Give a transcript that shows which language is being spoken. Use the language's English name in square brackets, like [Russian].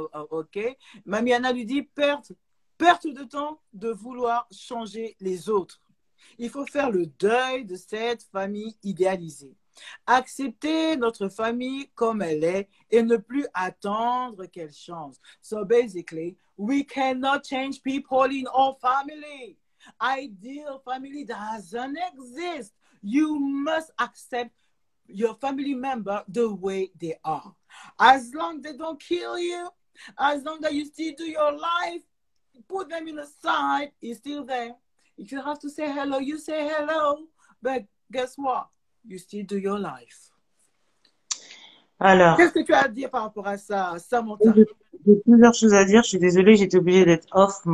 [French] Ok. Mamiana lui dit, perte de temps de vouloir changer les autres. Il faut faire le deuil de cette famille idéalisée. Accepter notre famille comme elle est et ne plus attendre qu'elle change. [English] So basically, we cannot change people in our family. Ideal family doesn't exist. You must accept your family member the way they are. As long as they don't kill you, as long as you still do your life, put them in the side, it's still there. If you have to say hello, you say hello. But guess what? You still do your life. [French] Alors, Qu'est-ce que tu as à dire par rapport à ça, Samantha? j'ai plusieurs choses à dire. Je suis désolée, j'étais obligée d'être off.